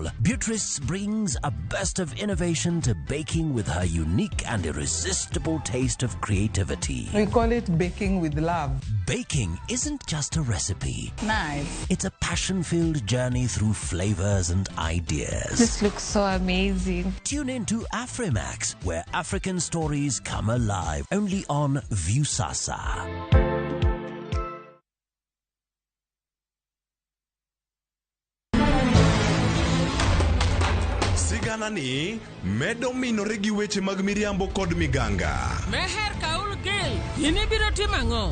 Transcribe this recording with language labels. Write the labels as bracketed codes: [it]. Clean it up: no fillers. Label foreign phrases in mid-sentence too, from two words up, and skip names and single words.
[en] Beatrice brings a burst of innovation to baking with her unique and irresistible taste of creativity. We call it baking with love. Baking isn't just a recipe. Nice. It's a passion-filled journey through flavors and ideas. This looks so amazing. Tune in to Afrimax, where African stories come alive. Only on Viusasa. [luo] Siganani medo minore gi weche mag miriambo kod miganga. Meher kaul gil, yini biro timang'o?